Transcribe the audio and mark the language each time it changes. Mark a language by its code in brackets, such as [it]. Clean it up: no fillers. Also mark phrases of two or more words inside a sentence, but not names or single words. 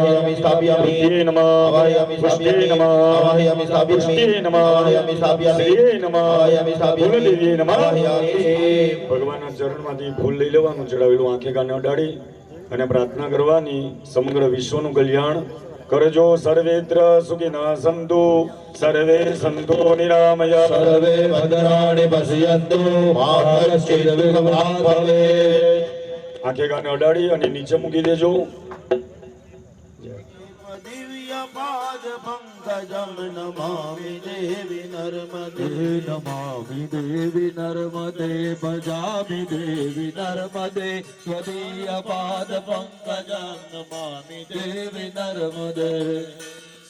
[gu] ભગવાન ચરણ માંથી ફૂલ લઈ લેવાનું, ચઢાવેલું આંખે કાને અડાડી અને પ્રાર્થના કરવાની સમગ્ર વિશ્વનું કલ્યાણ करजो। [sa] सर्वेत्र सुखिनः सन्तु, सर्वे सन्तु निरामया, सर्वे भद्राणि पश्यन्तु, मा कश्चित् विघ्नः भवेत्। [gu] આંખે કાને અડાડી અને નીચે મૂકી દેજો। [sa] पाद पंकजम नमामि देवी नर्मदे, नमामि देवी नर्मदे, भजामि देवी नर्मदे, त्वदीय पाद पंकजम नमामि देवी नर्मदे।